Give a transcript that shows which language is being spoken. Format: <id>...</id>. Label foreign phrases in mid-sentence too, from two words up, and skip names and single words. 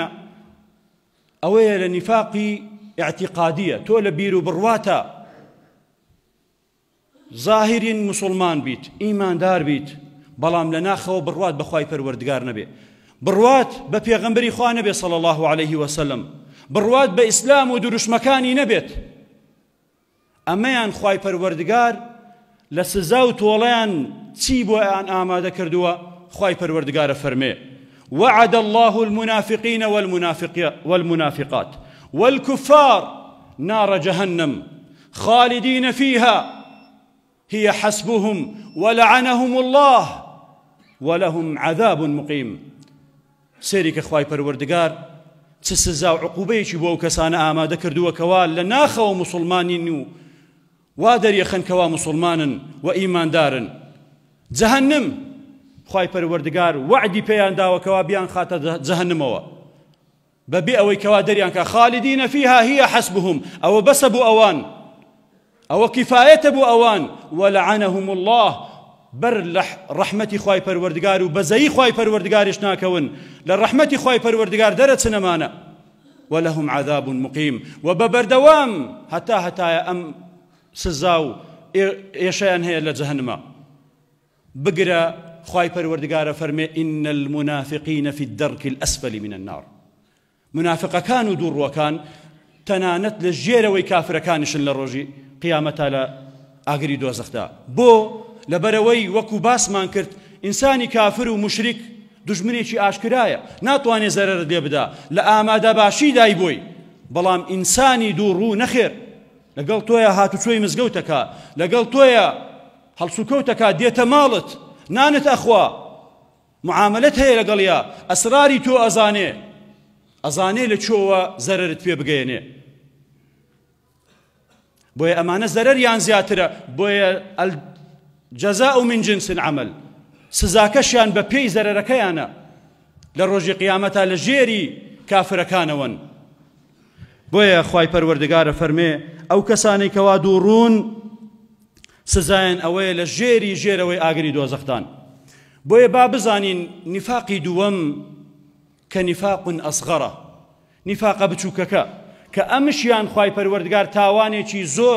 <ckb>ئەوەیە لە نفاقی اعتقادیە، تۆ لە بیر و بڕواتە ظاهرین مسلمان بیت، ئیماندار بیت، بەڵام لە ناخەوە بڕوات بەخوای پەروەردگار نەبێ، بڕوات بە پێغەمبەری خوا نەبێ</ckb> <ar>صلی الله عليه وسلم،</ar> <ckb>بڕوات بە ئیسلام و دروشمەکانی نەبێت. ئەمەیان خوای پەروەردگار لە سزا و تۆڵەیان چی بۆیان ئامادە کردووە؟ خوای پەروەردگارە فەرمێ</ckb> <ar>وعد الله المنافقين والمنافقات والكفار نار جهنم خالدين فيها هي حسبهم ولعنهم الله ولهم عذاب مقيم.</ar> <ckb>سێریکە خوای پەروەردگار چ سزا و عقوبەیەکی بۆ ئەو کەسانە ئامادە کردووە کەوا لە ناخەوە مسلمانین و وا دەریەخەن کەوا مسلمانن و ئیماندارن. جەهەنم خوای پەروەردگار وعدی پێیان داوە کەوا بیان خاتە جەهەنمەوە بەبێ ئەوەی کەوا دەریان کە</ckb> <ar>خالدین فیها هي حسبهم،</ar> <ckb>ئەوە بەسە بۆ ئەوان، ئەوە کیفایەتە بۆ ئەوان،</ckb> <ar>ولعنهم الله،</ar> <ckb>بەر لە ڕەحمەتی خوای پەروەردگار و بەزەیی خوای پەروەردگاریش ناکەون، لە ڕەحمەتی خوای پەروەردگار دەرەچنەمانە.</ckb> <ar>ولهم عذاب مقیم،</ar> <ckb>و بەبەردەوام هەتایە ئەم سزا و ئێشەیان هەیە لە جەهەنمە. بگرە خوای پەروەردگارە فەرمێ</ckb> <ar>إن المنافقين في الدرك الأسفل من النار.</ar> <ckb>منافقەکان و دووڕوەکان تەنانەت لە ژێرەوەی کافرەکانشن لە ڕۆژی قیامەتە لە ئاگری دۆزەخدا. بۆ لەبەرەوەی وەکو باسمان کرد ئینسانی کافر و مشریک دژمنێکی ئاشکرایە، ناتوانێت زەرەرت لێ بدا، لە ئامادە باشی دای بۆی، بەڵام ئینسانی دووڕوو نەخێر، لەگەڵ تۆیە هاتوچۆی مزگەوتەکە، لەگەڵ تۆیە هەڵسوکەوتەکە، دێتە ماڵت، نانت ئەخوا، معاملەت هەیە لەگەڵیا، ئەسراری تۆ ئەزانێ لە چۆوە زەرەرت پێ بگەێنێ. بۆیە ئەمانە زەرەریان زیاترە، بۆیە</ckb> <ar>الجەزاء من جنس العمل،</ar> <ckb>سزاکەشیان بە پێی زەرەرەکەیانە لە ڕۆژی قیامەتە لە ژێری کافرەکانەوەن. بۆیە خوای پەروەردگارە فەرمێ ئەو کەسانەی کەوا دووڕوون سزایان ئەوەیە لە ژێرەوەی ئاگری دۆزەختان. بۆیە با بزانین نیفاقی دووەم کە نیفاقون ئەسغەرە، نیفاقە بچووکەکە کە ئەمشیان خوای پەروەردگار تاوانێکی زۆر</ckb>